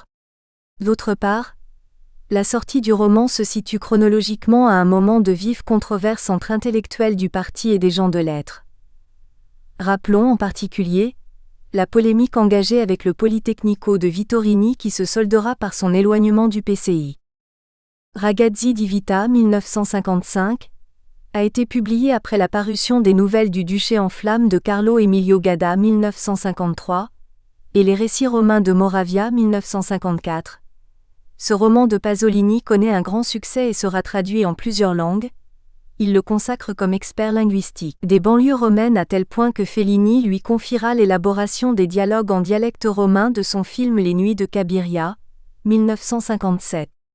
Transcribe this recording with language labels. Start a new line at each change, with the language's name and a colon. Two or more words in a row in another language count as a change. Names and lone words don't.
French: D'autre part, la sortie du roman se situe chronologiquement à un moment de vive controverse entre intellectuels du parti et des gens de lettres. Rappelons en particulier la polémique engagée avec le Politecnico de Vittorini qui se soldera par son éloignement du PCI. Ragazzi di Vita 1955 a été publié après la parution des Nouvelles du Duché en flammes de Carlo Emilio Gadda 1953 et Les Récits romains de Moravia 1954. Ce roman de Pasolini connaît un grand succès et sera traduit en plusieurs langues. Il le consacre comme expert linguistique des banlieues romaines à tel point que Fellini lui confiera l'élaboration des dialogues en dialecte romain de son film Les Nuits de Cabiria, 1957.